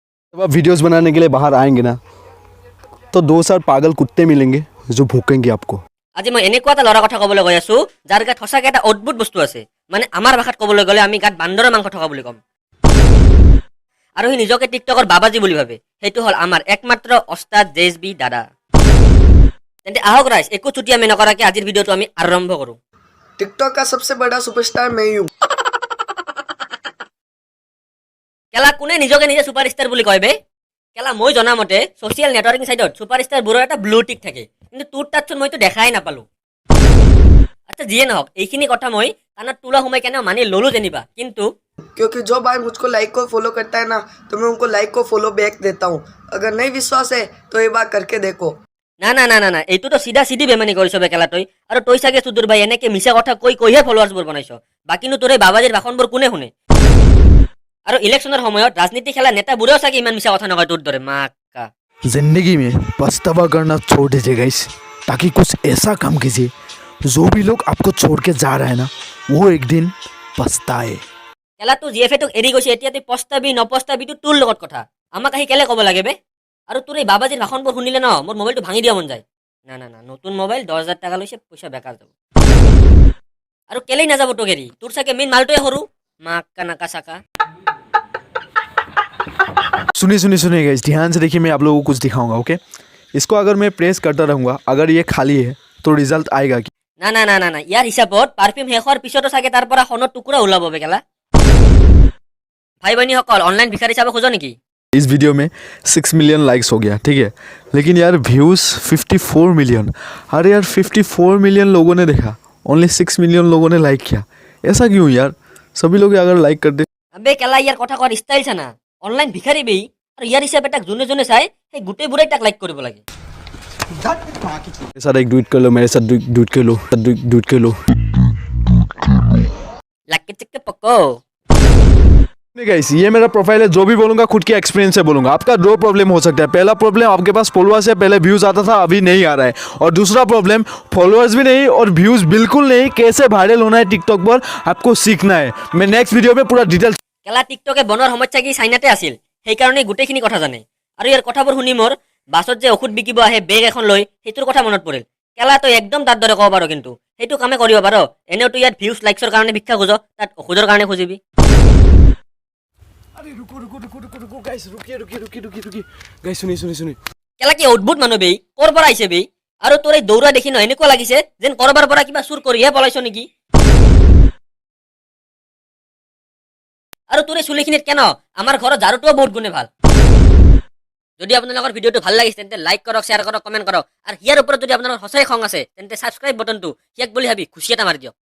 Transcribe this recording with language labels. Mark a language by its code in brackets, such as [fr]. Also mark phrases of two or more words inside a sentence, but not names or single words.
[hi] जब आप वीडियोस बनाने के लिए बाहर आएंगे ना तो 2-4 पागल कुत्ते मिलेंगे जो भूकेंगे आपको। [as] আজি মই এনেকুৱা এটা ল'ৰা কথা ক'বলৈ গৈ আছো যাৰ গাত সঁচাকৈ এটা অদ্ভুত বস্তু আছে, মানে আমাৰ ভাষাত ক'বলৈ গ'লে আমি গাত বান্দৰৰ মাংস থকা বুলি ক'ম। আৰু সি নিজকে টিকটকৰ বাবাজী বুলি ভাবে। সেইটো হ'ল আমাৰ একমাত্ৰ ওস্তাদ জেএছবি দাদা। তেন্তে আহক ৰাইজ, একো ছুটি আমি নকৰাকৈ আজিৰ ভিডিঅ'টো আমি আৰম্ভ কৰোঁ। [hi] टिकटॉक का सबसे बड़ा सुपरस्टार मैं ही हूँ। [as] কেলা কোনে নিজকে নিজে ছুপাৰষ্টাৰ বুলি কয় বে? কেলা মই জনামতে [en] social networking [as] চাইটত ছুপাৰষ্টাৰবোৰৰ এটা [en] blue tick [as] থাকে, কিন্তু তোৰ তাতচোন মইতো দেখাই নাপালোঁ। আচ্ছা যিয়ে নহওক, এইখিনি কথা মই কাণত তোলা সোমাই কেনে মানি ল'লো যেনিবা, কিন্তু [hi] क्योंकि जो भाई मुझको लाइक को फॉलो करता है ना, तो मैं उनको लाइक को फॉलो बैक देता हूँ। अगर नहीं विश्वास है तो एक बार करके देखो। [as] না না না না না এইটোতো চিধা চিধি বেমানি কৰিছ বে কেলা তই। আৰু তই চাগে চুদুৰ ভাই এনেকে মিছা কথা কৈহে ফলোৱাৰ্ছবোৰ বনাইছ, বাকীনো তোৰ এই বাবাজীৰ ভাষণবোৰ কোনে শুনে? আৰু ইলেকশ্যনৰ সময়ত ৰাজনীতি খেলা নেতাবোৰেও চাগে ইমান মিছা কথা নকয় তোৰ দৰে মাক্কা। [hi] जिंदगी में पछतावा करना छोड़ दीजिए गाइस, ताकि कुछ ऐसा काम कीजिए जो भी लोग आपको छोड़ के जा रहा है ना वो एक दिन पछताए। [as] কেলা তোৰ জিএফে তোক এৰি গৈছে, এতিয়া তই পস্তাবি নপস্তাবিটো তোৰ লগত কথা, আমাক আহি কেলে ক'ব লাগে বে? আৰু তোৰ এই বাবাজীৰ ভাষণবোৰ শুনিলে ন মোৰ মোবাইলটো ভাঙি দিয়া মন যায়। না না না, নতুন মোবাইল 10,000 টাকা লৈছে, পইচা বেকাৰ যাব। আৰু কেলেই নাযাব তোক এৰি, তোৰ চাগে মেইন মালটোৱে সৰু মাক্কা নাকা চাকা। [hi] सुनिए गाइस, ध्यान से देखिए, मैं आप लोगों को कुछ दिखाऊंगा। ओके, इसको अगर मैं प्रेस करता रहूँगा, अगर ये खाली है तो रिजल्ट आएगा कि [as] না না না না না, ইয়াৰ হিচাপত পাৰফিউম শেষ হোৱাৰ পিছতো চাগে তাৰ পৰা সোণৰ টুকুৰা ওলাব বে কেলা। ভাই বনীসকল অনলাইন ভিখাৰী চাব খোজো নেকি? [hi] इस वीडियो में 6 [en] million likes [hi] हो गया, ठीक है, लेकिन यार व्यूज़ 54 मिलियन। अरे यार 54 मिलियन लोगों ने देखा, ओनली 6 मिलियन लोगों ने लाइक किया, ऐसा क्यों यार? सभी लोग अगर लाइक करते [as] আবে কেলা ইয়াৰ কথা কোৱাৰ ষ্টাইল চানা, অনলাইন ভিখাৰী বেই, আৰু ইয়াৰ হিচাপে তাক যোনে যোনে চাই সেই গোটেইবোৰে তাক লাইক কৰিব লাগে। [hi] मेरे साथ एक ट्वीट कर लो, मेरे साथ ट्वीट कर लो, ट्वीट कर लो। লাকে চিকে পকো। गाइस ये मेरा प्रोफाइल है, जो भी बोलूंगा खुद के एक्सपीरियंस से बोलूंगा। आपका दो प्रॉब्लम हो सकता है। पहला प्रॉब्लम, आपके पास फॉलोअर्स है, पहले व्यूज आता था अभी नहीं आ रहा है, और दूसरा प्रॉब्लम फॉलोअर्स भी नहीं और व्यूज बिल्कुल नहीं। कैसे वायरल होना है टिकटॉक पर आपको सीखना है। मैं [en] next video [hi] में पूरा डिटेल [as] কেলা টিকটকে বনোৱাৰ সময়ত চাগে চাইনাতে আছিল, সেইকাৰণে গোটেইখিনি কথা জানে। আৰু ইয়াৰ কথাবোৰ শুনি মোৰ বাছত যে ঔষধ বিকিব আহে বেগ এখন লৈ সেইটোৰ কথা মনত পৰিল। কেলা তই একদম তাৰ দৰে ক'ব পাৰ, কিন্তু সেইটো কামে কৰিব পাৰ। এনেও তই ইয়াত [en] views likes [as] কাৰণে ভিক্ষা খোজ, তাত ঔষধৰ কাৰণে খুজিবি। [hi] अरे रुको गाइस, रुकिए गाइस, सुनिए। [as] কেলা কি অদ্ভুত মানুহ বেই, ক'ৰ পৰা আহিছে বেই? আৰু তোৰ এই দৌৰা দেখি ন এনেকুৱা লাগিছে যেন কৰবাৰ পৰা কিবা চুৰ কৰিহে পলাইছ নেকি? আৰু তোৰ এই চুলিখিনিত কেন আমাৰ ঘৰৰ ঝাৰুটোও বহুত গুণে ভাল। যদি আপোনালোকৰ ভিডিঅ'টো ভাল লাগিছে তেন্তে লাইক কৰক, শ্বেয়াৰ কৰক, কমেণ্ট কৰক, আৰু ইয়াৰ ওপৰত যদি আপোনালোকৰ সঁচাই খং আছে তেন্তে [en] subscribe button [as] সিয়াক বুলি ভাবি খুচি এটা মাৰি দিয়ক।